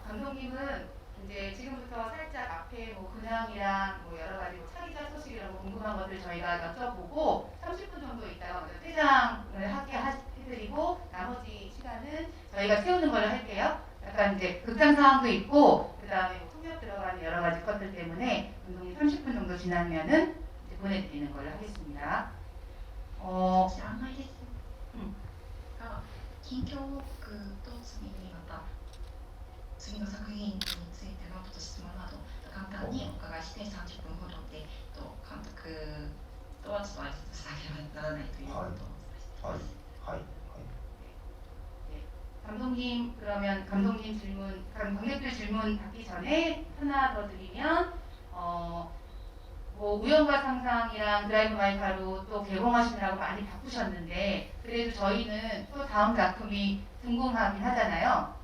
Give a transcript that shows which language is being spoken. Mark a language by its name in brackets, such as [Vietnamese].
[Korean] 감독님은 이제 지금부터 살짝 앞에 근황이랑 여러 가지 차기작 소식 이런 거 궁금한 것들 저희가 여쭤보고 30분 정도 있다가 먼저 퇴장을 하게 해드리고 나머지 시간은 저희가 채우는 걸로 할게요. 약간 이제 극장 상황도 있고 그 다음에 쭉 들어가는 여러 가지 것들 때문에 감독님 30분 정도 지나면은 이제 보내드리는 걸로 하겠습니다. [Japanese] 案内ですうんが近況報告と次にまた次の作品についての質問など簡単にお伺いして30分ほどで監督とはちょっと挨拶しなければならないということをお伝えしています。はい。 [Korean] 감독님 그러면 감독님 질문, 관객들 질문 받기 전에 하나 더 드리면 뭐 우연과 상상이랑 드라이브 마이 카로 또 개봉하시느라고 많이 바쁘셨는데 그래도 저희는 또 다음 작품이 궁금하긴 하잖아요.